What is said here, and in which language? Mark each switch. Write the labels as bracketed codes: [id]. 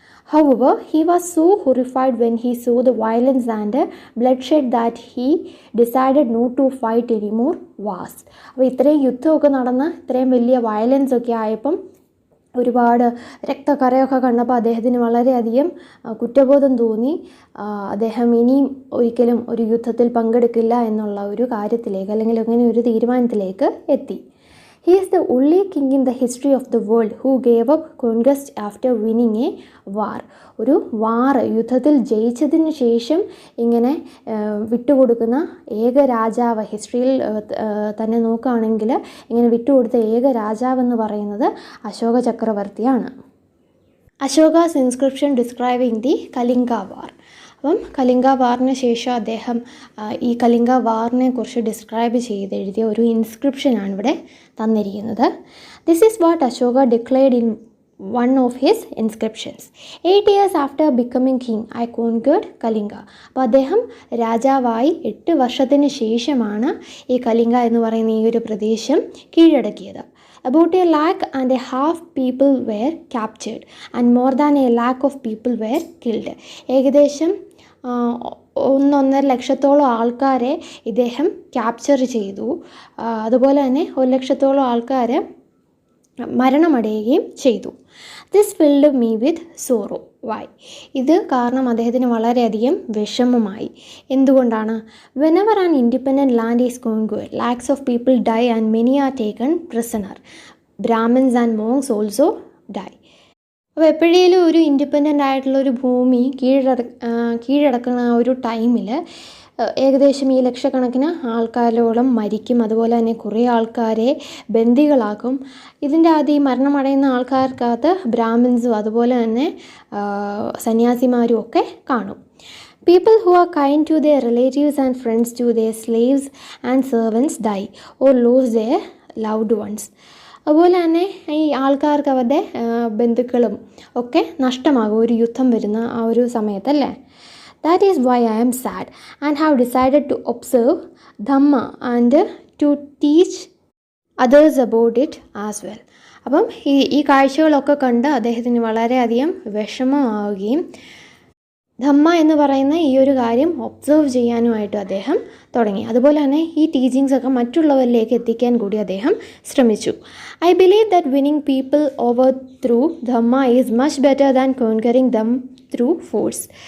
[en] However, he was so horrified when he saw the violence and bloodshed that he decided not to fight anymore wars. [ml] അപ്പോൾ ഇത്രയും യുദ്ധമൊക്കെ നടന്ന് ഇത്രയും വലിയ violence ഒക്കെ ആയപ്പം ഒരുപാട് രക്തക്കറയൊക്കെ കണ്ടപ്പോൾ അദ്ദേഹത്തിന് വളരെയധികം കുറ്റബോധം തോന്നി. അദ്ദേഹം ഇനിയും ഒരിക്കലും ഒരു യുദ്ധത്തിൽ പങ്കെടുക്കില്ല എന്നുള്ള ഒരു കാര്യത്തിലേക്ക് അല്ലെങ്കിൽ അങ്ങനെ ഒരു തീരുമാനത്തിലേക്ക് എത്തി. [en] He is the only king in the history of the world who gave up conquest after winning a war. [ml] ഒരു വാർ യുദ്ധത്തിൽ ജയിച്ചതിന് ശേഷം ഇങ്ങനെ വിട്ടുകൊടുക്കുന്ന ഏക രാജാവ് ഹിസ്റ്ററിയിൽ തന്നെ നോക്കുകയാണെങ്കിൽ ഇങ്ങനെ വിട്ടുകൊടുത്ത ഏക രാജാവെന്ന് പറയുന്നത് Ashoka ചക്രവർത്തിയാണ്. [en] Ashoka's inscription describing the Kalinga war. [ml] അപ്പം കലിംഗ വാറിന് ശേഷം അദ്ദേഹം ഈ കലിംഗ വാറിനെ കുറിച്ച് ഡിസ്ക്രൈബ് ചെയ്ത് എഴുതിയ ഒരു ഇൻസ്ക്രിപ്ഷനാണ് ഇവിടെ തന്നിരിക്കുന്നത്. [en] This is what Ashoka declared in one of his inscriptions. 8 years after becoming king I conquered Kalinga. [ml] അപ്പോൾ അദ്ദേഹം രാജാവായി 8 വർഷത്തിന് ശേഷമാണ് ഈ കലിംഗ എന്ന് പറയുന്ന ഈ ഒരു പ്രദേശം കീഴടക്കിയത്. [en] About 1.5 lakh people were captured and more than 1 lakh of people were killed. [ml] ഏകദേശം 1.5 ലക്ഷത്തോളം ആൾക്കാരെ ഇദ്ദേഹം ക്യാപ്ചർ ചെയ്തു. അതുപോലെ തന്നെ 1 ലക്ഷത്തോളം ആൾക്കാർ മരണമടയുകയും ചെയ്തു. [en] This filled me with sorrow. Why? [ml] ഇത് കാരണം അദ്ദേഹത്തിന് വളരെയധികം വിഷമമായി. എന്തുകൊണ്ടാണ്? [en] Whenever an independent land is conquered lakhs of people die and many are taken prisoner. Brahmins and monks also die. [ml] അപ്പോൾ എപ്പോഴേലും ഒരു ഇൻഡിപെൻഡൻ്റ് ആയിട്ടുള്ളൊരു ഭൂമി കീഴടക്കുന്ന ആ ഒരു ടൈമിൽ ഏകദേശം ഈ ലക്ഷക്കണക്കിന് ആൾക്കാരോളം മരിക്കും. അതുപോലെ തന്നെ കുറേ ആൾക്കാരെ ബന്ദികളാക്കും. ഇതിൻ്റെ ആദ്യം ഈ മരണമടയുന്ന ആൾക്കാർക്കകത്ത് ബ്രാഹ്മിൻസും അതുപോലെ തന്നെ സന്യാസിമാരും ഒക്കെ കാണും. [en] People who are kind to their relatives and friends, to their slaves and servants die or lose their loved ones. [ml] അതുപോലെ തന്നെ ഈ ആൾക്കാർക്ക് അവരുടെ ബന്ധുക്കളും ഒക്കെ നഷ്ടമാകും ഒരു യുദ്ധം വരുന്ന ആ ഒരു സമയത്തല്ലേ. [en] That is why I am sad and have decided to observe Dhamma and to teach others about it as well. [ml] അപ്പം ഈ കാഴ്ചകളൊക്കെ കണ്ട് അദ്ദേഹത്തിന് വളരെയധികം വിഷമമാവുകയും ധമ്മ എന്ന് പറയുന്ന ഈ ഒരു കാര്യം ഒബ്സർവ് ചെയ്യാനുമായിട്ട് അദ്ദേഹം തുടങ്ങി. അതുപോലെ തന്നെ ഈ ടീച്ചിങ്സ് ഒക്കെ മറ്റുള്ളവരിലേക്ക് എത്തിക്കാൻ കൂടി അദ്ദേഹം ശ്രമിച്ചു. [en] I believe that winning people over through dhamma is much better than conquering them through force.